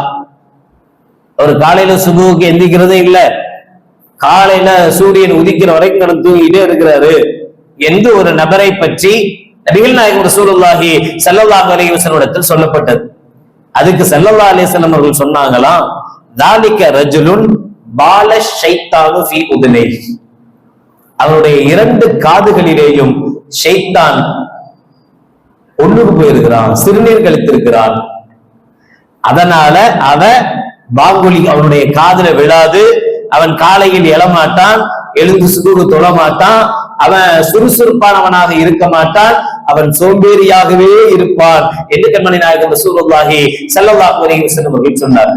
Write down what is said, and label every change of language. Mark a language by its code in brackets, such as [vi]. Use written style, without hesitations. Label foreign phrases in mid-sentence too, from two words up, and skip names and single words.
[ta] ஒரு காலையில சுபுவுக்கு எந்திக்கிறதே இல்ல, காலையில சூரியன் உதிக்கிற வரைக்கும் தூங்கிட்டே இருக்கிறாரு என்று ஒரு நபரை பற்றி நபிகள் நாயகம் [ar] رسول الله صلى الله عليه وسلم [ta] இடத்தில் சொல்லப்பட்டது. அதுக்கு [ar] صلى الله عليه وسلم [ta] அவர்கள் சொன்னாங்களாம், [ar] ذَلِكَ رَجُلٌ بَالَ الشَّيْطَانُ فِي أُذُنَيْهِ. [ta] அவருடைய 2 காதுகளிலேயும் ஷைத்தான் ஒண்ணுக்கு போயிருக்கிறான், சிறுநீர் கழித்திருக்கிறான். அதனால அவன் பாங்குலி அவனுடைய காதுல விழாது, அவன் காலையில் எழமாட்டான், எழுந்து சுகுகு தொழமாட்டான், அவன் சுறுசுறுப்பானவனாக இருக்க மாட்டான், அவன் சோம்பேறியாகவே இருப்பான் என்று கண்மணி நாயகம் [ar] رسول الله صلى الله عليه وسلم [ta] அவர்கள் சொன்னார்கள்.